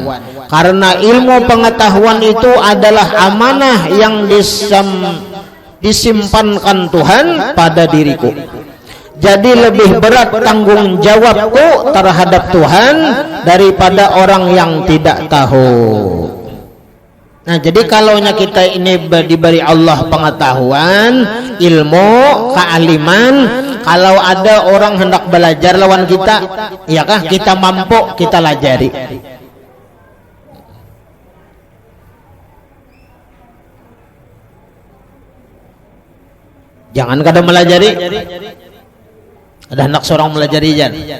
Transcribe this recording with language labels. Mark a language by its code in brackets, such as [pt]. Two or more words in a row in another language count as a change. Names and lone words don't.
[id] Karena ilmu pengetahuan itu adalah amanah yang disimpankan Tuhan pada diriku. Jadi lebih berat tanggung jawabku terhadap Tuhan daripada orang yang tidak tahu. Nah, jadi kalaunya kita ini diberi Allah pengetahuan, ilmu, kealiman, kalau ada orang hendak belajar lawan kita, ya kah, kita mampu, kita lajari. [bjn] Jangan kada melajari, ada hendak seorang melajari jan.